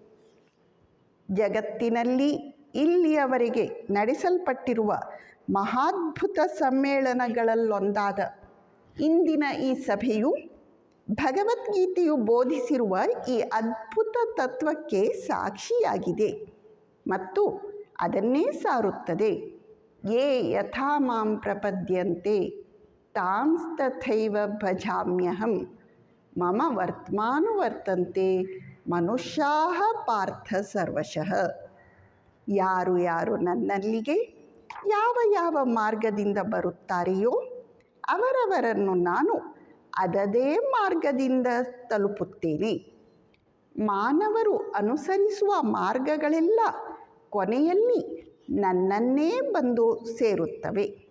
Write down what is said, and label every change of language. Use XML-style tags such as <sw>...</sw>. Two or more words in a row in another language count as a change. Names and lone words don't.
<kn>ಜಗತ್ತಿನಲ್ಲಿ ಇಲ್ಲಿಯವರೆಗೆ ನಡೆಸಲ್ಪಟ್ಟಿರುವ ಮಹಾದ್ಭುತ ಸಮ್ಮೇಳನಗಳಲ್ಲೊಂದಾದ ಇಂದಿನ ಈ ಸಭೆಯು ಭಗವದ್ಗೀತೆಯು ಬೋಧಿಸಿರುವ ಈ ಅದ್ಭುತ ತತ್ವಕ್ಕೆ ಸಾಕ್ಷಿಯಾಗಿದೆ ಮತ್ತು ಅದನ್ನೇ ಸಾರುತ್ತದೆ.</kn> <sa>ಯೇ ಯಥಾ ಮಾಂ ಪ್ರಪದ್ಯಂತೆ ತಾಂಸ್ತಥೈವ ಭಜಾಮ್ಯಹಂ ಮಮ ವರ್ತಮಾನುವರ್ತಂತೆ ಮನುಷ್ಯಾಃ ಪಾರ್ಥ ಸರ್ವಶಃ.</sa> <kn>ಯಾರು ಯಾರು ನನ್ನಲ್ಲಿಗೆ ಯಾವ ಯಾವ ಮಾರ್ಗದಿಂದ ಬರುತ್ತಾರೆಯೋ ಅವರವರನ್ನು ನಾನು ಅದದೇ ಮಾರ್ಗದಿಂದ ತಲುಪುತ್ತೇನೆ. ಮಾನವರು ಅನುಸರಿಸುವ ಮಾರ್ಗಗಳೆಲ್ಲ ಕೊನೆಯಲ್ಲಿ ನನ್ನನ್ನೇ ಬಂದು ಸೇರುತ್ತವೆ.</kn>